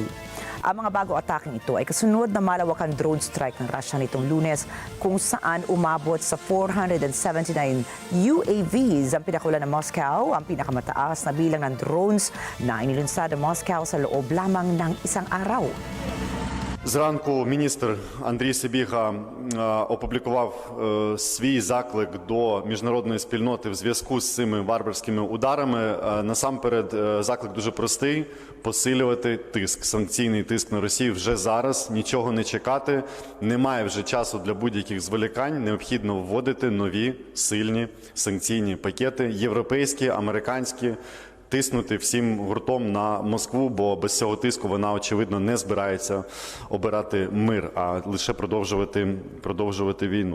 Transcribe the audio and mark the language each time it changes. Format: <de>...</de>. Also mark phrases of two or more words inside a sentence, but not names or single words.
<tl>Ang mga bago ataking ito ay kasunod na malawakang drone strike ng Russia nitong Lunes kung saan umabot sa 479 UAVs ang pinakula ng Moscow, ang pinakamataas na bilang ng drones na inilunsad ng Moscow sa loob lamang ng isang araw.</tl> <uk>Зранку міністр Андрій Сибіга опублікував свій заклик до міжнародної спільноти в зв'язку з цими варварськими ударами. Насамперед, заклик дуже простий – посилювати тиск, санкційний тиск на Росію вже зараз, нічого не чекати, немає вже часу для будь-яких зволікань, необхідно вводити нові, сильні санкційні пакети, європейські, американські, тиснути всім гуртом на Москву, бо без цього тиску вона, очевидно, не збирається обирати мир, а лише продовжувати війну.</uk>